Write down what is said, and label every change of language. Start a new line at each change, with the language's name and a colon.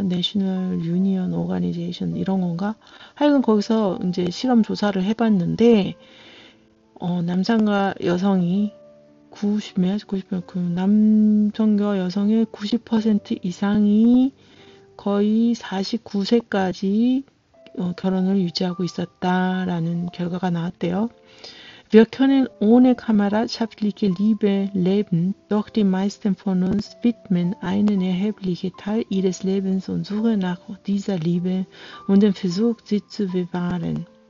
Korean: National Union Organization 이런 건가? 하여간 거기서 이제 실험 조사를 해봤는데 남성과 여성이 90몇 그 남성과 여성의 90% i상이 거의 49세까지 결혼을 유지하고 있었다라는 결과가 나왔대요.
German: Wir können ohne kameradschaftliche Liebe leben, doch die meisten von uns widmen einen erheblichen Teil ihres Lebens und Suche nach dieser Liebe und den Versuch, sie zu bewahren.